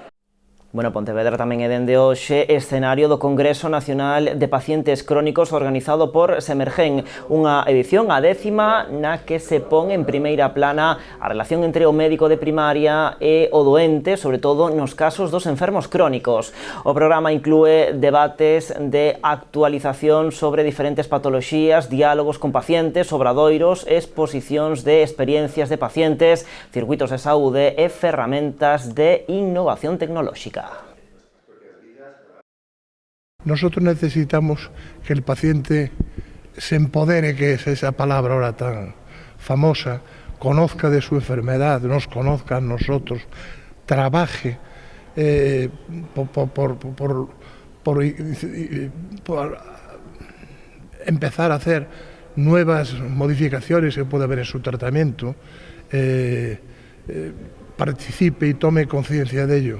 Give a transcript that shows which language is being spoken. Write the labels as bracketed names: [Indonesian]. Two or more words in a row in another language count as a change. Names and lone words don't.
[Galician] Bueno, Pontevedra tamén é dende hoxe escenario do Congreso Nacional de Pacientes Crónicos organizado por Semergen, unha edición a 10ª na que se pon en primeira plana a relación entre o médico de primaria e o doente, sobre todo nos casos dos enfermos crónicos. O programa inclúe debates de actualización sobre diferentes patoloxías, diálogos con pacientes, obradoiros, exposicións de experiencias de pacientes, circuitos de saúde e ferramentas de innovación tecnolóxica. [Spanish] Nosotros necesitamos que el paciente se empodere, que es esa palabra ahora tan famosa, conozca de su enfermedad, nos conozca a nosotros, trabaje por empezar a hacer nuevas modificaciones que puede haber en su tratamiento, participe y tome conciencia de ello.